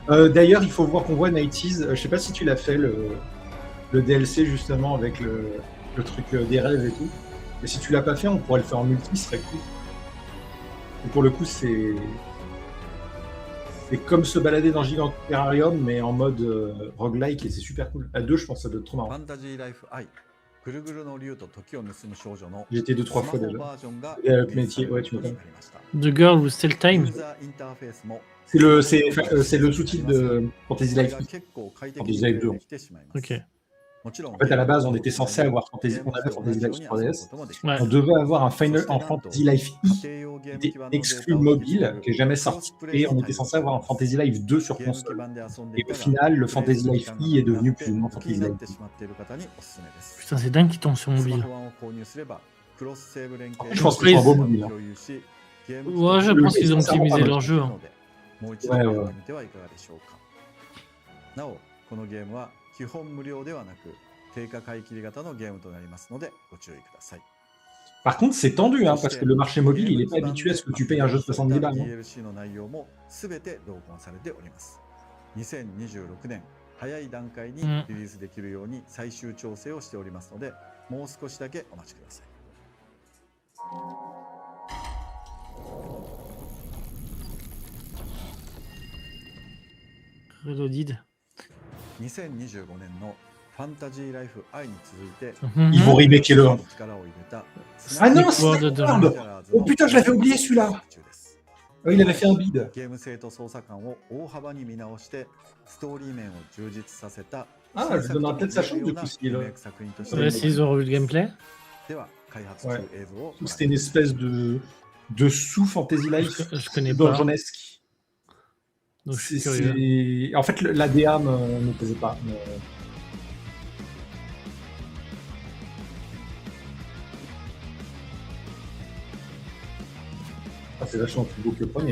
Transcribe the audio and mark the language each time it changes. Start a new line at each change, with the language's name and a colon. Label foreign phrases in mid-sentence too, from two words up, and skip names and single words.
French: D'ailleurs, il faut voir qu'on voit 90s. Je sais pas si tu l'as fait, le DLC justement avec le truc des rêves et tout. Mais si tu l'as pas fait, on pourrait le faire en multi, ce serait cool. Et pour le coup, c'est comme se balader dans Giganterrarium, mais en mode roguelike, et c'est super cool. À deux, je pense que ça doit être trop
Japanese: フ
French: marrant.
Japanese: ァンタジーライフ I ぐるぐるの竜と時を盗む少女の
French: J'ai été 2-3
Japanese: スマ
French: fois
Japanese: ホ
French: déjà.
Japanese: バージョンが
French: Et avec
Japanese: リリースさ
French: métier,
Japanese: れる
French: ouais,
Japanese: こ
French: tu
Japanese: とに
French: m'étonnes.
Japanese: なりました。
French: The Girl with Still
Japanese: ユ
French: Time.
Japanese: ーザーインターフェースも
French: C'est le sous-titre de Fantasy
Japanese: それ
French: Life
Japanese: が
French: 2.
Japanese: 結構快適
French: Fantasy
Japanese: に
French: Life
Japanese: プレイ
French: 2.
Japanese: できてしまいます。
French: Ok.
Japanese: もちろん
French: En fait, à la base, on était censé avoir Fantasy, on avait Fantasy Life sur 3DS. Ouais. On devait avoir un Final en Fantasy Life I qui était exclu mobile, qui est jamais sorti, et on était censé avoir un Fantasy Life 2 sur
Japanese: ゲーム基
French: console.
Japanese: 盤で遊んで
French: Et
Japanese: い
French: au
Japanese: たが
French: final, le Fantasy Life I est devenu plus ou moins
Japanese: 気に
French: Fantasy
Japanese: なっ
French: Life
Japanese: て
French: 2.
Japanese: しまっている方におすすめです。
French: Putain, c'est dingue qu'il tombe sur
Japanese: スマ
French: mobile.
Japanese: ホ版を購入すればクロスセーブ連携
French: Je pense qu'ils sont beaux mobiles, hein.
Japanese: 共有しゲーム
French: Ouais, je pense qu'ils ont sincèrement, optimisé pas leur mal. jeu. Hein.
Japanese: もう一度やってみてはいかがでしょうか。なお、このゲームは基本無料ではなく定価買い切り型のゲームとなりますのでご注意ください。
French: Par contre, c'est tendu, hein, parce que le marché mobile, il n'est pas habitué à ce que tu payes un jeu de 70 balles. hein.
Japanese: DLC の内容もすべて同梱されております。2026年早い段階にリリースできるように最終調整をしておりますので、もう少しだけお待ちください。 Reloaded. 2025年のファンタジーライフ I に続いて Mhm.
French: Ils vont remaker le 1.
Japanese: 力を入れた
French: Ah non, World c'est of World. Oh putain, je l'avais oublié celui-là. Oh, il avait fait un bid.
Japanese: ゲーム性と操作感を大幅に見直してストーリー面を充実させた
French: Ah, je donnerai peut-être sa chance du coup s'il
Japanese: リメイク作品として
French: Ouais, s'ils ont revu le gameplay.
Japanese: では開発中映像を
French: C'était une espèce de sous-Fantasy Life Je connais pas. donjonesque. Donc je suis curieux. En fait, la DA ne me plaisait pas. Mais... Ah, c'est vachement plus beau que le premier.